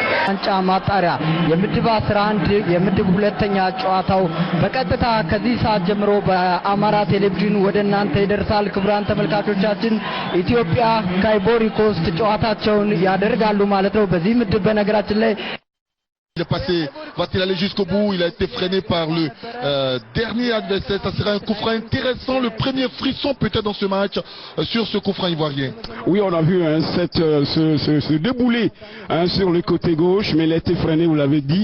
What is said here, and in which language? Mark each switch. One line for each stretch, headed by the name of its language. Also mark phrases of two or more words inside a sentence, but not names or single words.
Amharic: ዋንጫ ማጣሪያ የምድብ 11 የምድብ ሁለተኛ ጨዋታው በቀጥታ ከዚህ ሰዓት ጀምሮ በአማራ ቴሌቪዥን ወደ እናንተ ይደርሳል። ክቡራን ተመልካቾቻችን ኢትዮጵያ ከአይቮሪ ኮስት ጨዋታቸውን ያደርጋሉ ማለት ነው። በዚህ ምድብ በነገራችን ላይ
French: il est passé, va-t-il aller jusqu'au bout? Il a été freiné par le dernier adversaire. Ça sera un coup franc intéressant, le premier frisson peut-être dans ce match sur ce coup franc ivoirien. Oui, on a vu ce déboulé sur le côté gauche, mais il a été freiné, vous l'avez dit.